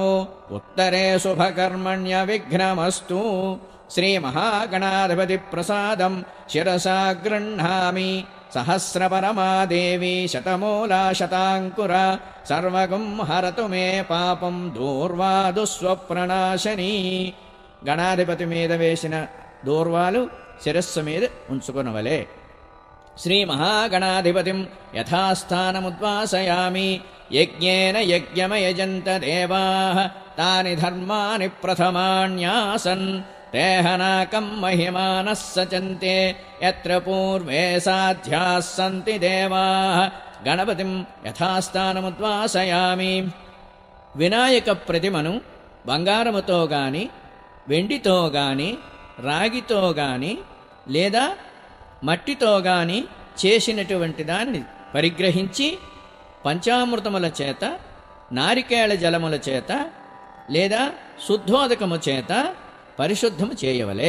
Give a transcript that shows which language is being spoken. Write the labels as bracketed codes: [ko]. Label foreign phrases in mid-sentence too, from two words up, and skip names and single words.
[sa] उत्तरे शुभकर्मण्य विघ्नमस्तु। श्रीमहागणाधिपति प्रसादं शिरसा गृह्णामि। सहस्रपरमा देवी शतमूला शताङ्कुरा सर्वगुं हरतु मे पापं दूर्वा दुःस्वप्ननाशनी। [te] గణాధిపతి మీద వేసిన దూర్వాలు శిరస్సు మీద ఉంచుకొనవలే। [sa] श्रीमहागणाधिपतिं यथास्थानमुद्वासयामि। यज्ञेन यज्ञमयजन्त देवाः तानि धर्माणि प्रथमाण्यासन्। तेहनाकं महिमानः सचन्ते यत्र पूर्वे साध्याः सन्ति देवाः। गणपतिं యథాస్థానముద్వాసయామి. [te] వినాయక ప్రతిమను బంగారముతో గాని వెండితో గాని రాగితో గాని లేదా మట్టితో గాని చేసినటువంటి దాన్ని పరిగ్రహించి పంచామృతముల చేత నారికేళ జలముల చేత లేదా శుద్ధోదకము చేత పరిశుద్ధము చేయవలే.